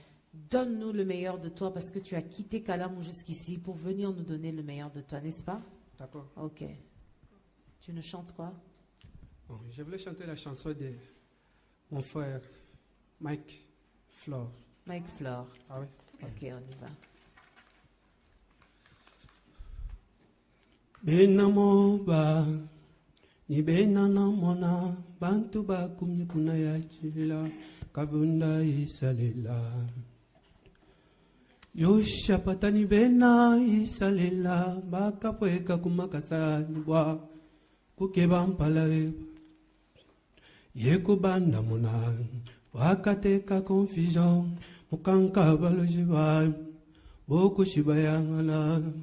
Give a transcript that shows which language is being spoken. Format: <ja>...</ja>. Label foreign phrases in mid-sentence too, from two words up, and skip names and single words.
<fr>Donne-nous le meilleur de toi parce que tu as quitté Kalamou jusqu'ici pour venir nous donner le meilleur de toi, n'est-ce pas? D'accord. Ok. Tu nous chantes quoi? Bon, je voulais chanter la chanson de mon frère Mike Flore. Mike Flore. Ah oui. Ok, on y va.</fr> <lu>Benamoba ni benana mona bantu bakumye kuna yachila kabunda isalela yoshapata ni bena isalela bakapweka kumakasani bwa kukeba mpalawe yekubanda mona wakateka confusion mukanka balojiba boku shibayangala</lu>